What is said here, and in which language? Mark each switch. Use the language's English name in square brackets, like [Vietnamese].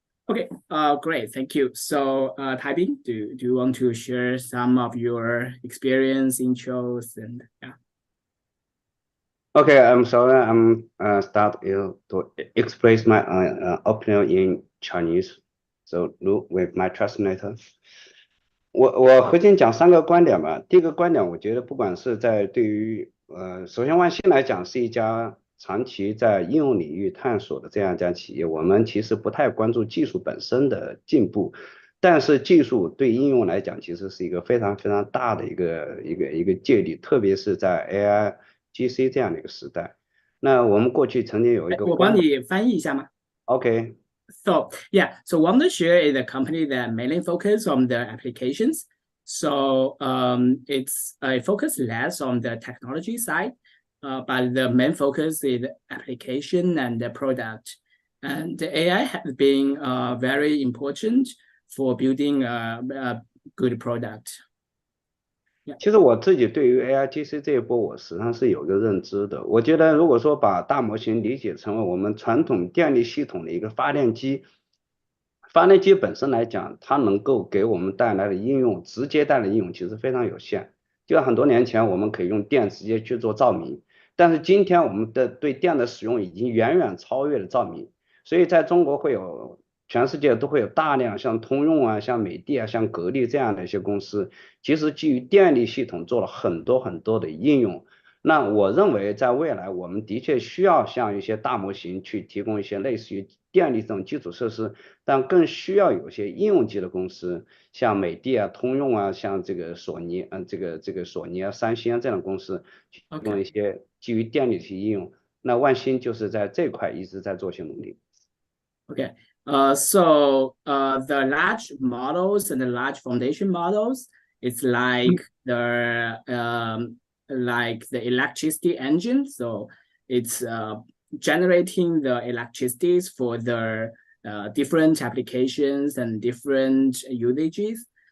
[English] Okay, great, thank you. So, Taibing, do you want to share some of your experience, intros, and yeah? Okay, I'm sorry. I'm start to express my opinion in Chinese. So look with my translator. [Chinese] 我核心讲3个观点吧。第一个观点，我觉得不管是在对于首先万兴来讲是一家长期在应用领域探索的这样一家企业，我们其实不太关注技术本身的进步，但是技术对应用来讲，其实是一个非常非常大的一个借力，特别是在 AI、GC 这样的一个时代。那我们过去曾经有一个，我帮你翻译一下吗 [English] ？OK. So yeah, so Wondershare is a company that mainly focuses on the applications. So it focuses less on the technology side, but the main focus is application and the product. And the AI has been very important for building a good product. [Chinese] 其实我自己对于 AI、GC 这一波，我实际上是有一个认知的。我觉得，如果说把大模型理解成为我们传统电力系统的一个发电机，发电机本身来讲，它能够给我们带来的应用，直接带来的应用其实非常有限。就像很多年前，我们可以用电直接去做照明，但是今天我们的对电的使用已经远远超越了照明，所以在中国会有。全世界都会有大量像通用啊、像美的啊、像格力这样的一些公司，其实基于电力系统做了很多很多的应用。那我认为在未来，我们的确需要像一些大模型去提供一些类似于电力这种基础设施，但更需要有些应用级的公司，像美的啊、通用啊、像这个索尼，这个索尼啊、三星啊这样的公司，提供一些基于电力的应用。那万兴就是在这块一直在做些努力。 [English] Okay. So the large models and the large foundation models, it's like the electricity engine. So it's generating the electricities for the different applications and different usages.